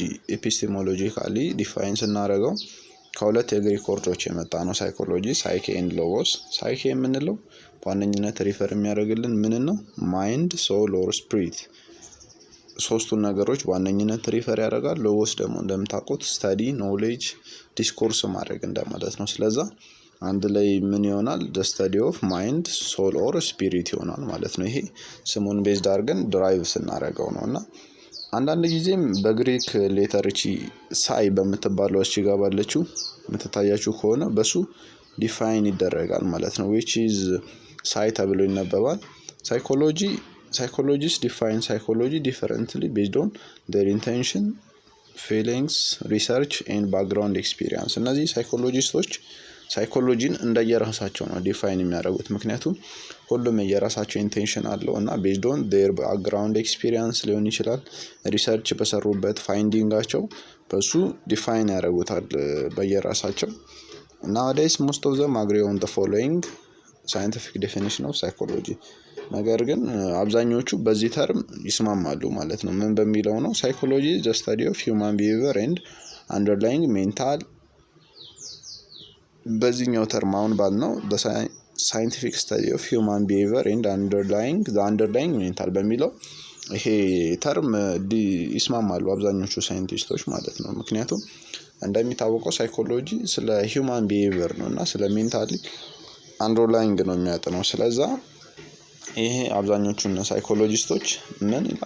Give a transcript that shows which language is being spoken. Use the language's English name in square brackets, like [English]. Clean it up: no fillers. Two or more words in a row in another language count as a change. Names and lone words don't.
[English] epistemologically define [Amharic] ስናደርገው ከሁለት የግሪክ ወርዶች የመጣ ነው። [English] psychology psyche and logos። [Amharic] ሳይኬ የምንለው በዋነኝነት ሪፈር የሚያደርግልን ምን ነው? [English] mind, soul or spirit፣ [Amharic] ሶስቱን ነገሮች በዋነኝነት ሪፈር ያደርጋል። ሎጎስ ደግሞ እንደምታውቁት [English] study, knowledge, discourse [Amharic] ማድረግ እንደማለት ነው። ስለዛ አንድ ላይ ምን ይሆናል? [English] the study of mind, soul or spirit [Amharic] ይሆናል ማለት ነው። ይሄ ስሙን ቤዝድ አድርገን ድራይቭ ስናደርገው ነው። እና አንዳንድ ጊዜም በግሪክ ሌተር ሳይ በምትባለው እቺ ጋር ባለችው የምትታያችሁ ከሆነ በሱ ዲፋይን ይደረጋል ማለት ነው። [English] which is [Amharic] ሳይ ተብሎ ይነበባል። [English] psychologists define psychology differently based on their intention, feelings, research and background experience። [Amharic] እነዚህ ሳይኮሎጂስቶች ሳይኮሎጂን እንደየራሳቸው ነው ዲፋይን የሚያደርጉት። ምክንያቱም ሁሉም የራሳቸው ኢንቴንሽን አለው እና [English] based on their background experience [Amharic] ሊሆን ይችላል፣ ሪሰርች በሰሩበት ፋይንዲንጋቸው በሱ ዲፋይን ያደርጉታል በየራሳቸው። [English] nowadays most of them agree on the following scientific definition of psychology። [Amharic] ነገር ግን አብዛኞቹ በዚህ ተርም ይስማማሉ ማለት ነው። ምን በሚለው ነው? ሳይኮሎጂ [English] the study of human behavior and underlying mental። [Amharic] በዚህኛው ተርም አሁን ባልነው [English] the scientific study of human behavior and underlying mental [Amharic] በሚለው ይሄ ተርም ይስማማሉ አብዛኞቹ ሳይንቲስቶች ማለት ነው። ምክንያቱም እንደሚታወቀው ሳይኮሎጂ ስለ [English] human behavior [Amharic] ነው እና ስለ [English] mentally underlying [Amharic] ነው የሚያጠናው። ስለዛ ይሄ አብዛኞቹ ሳይኮሎጂስቶች ምን ይላል?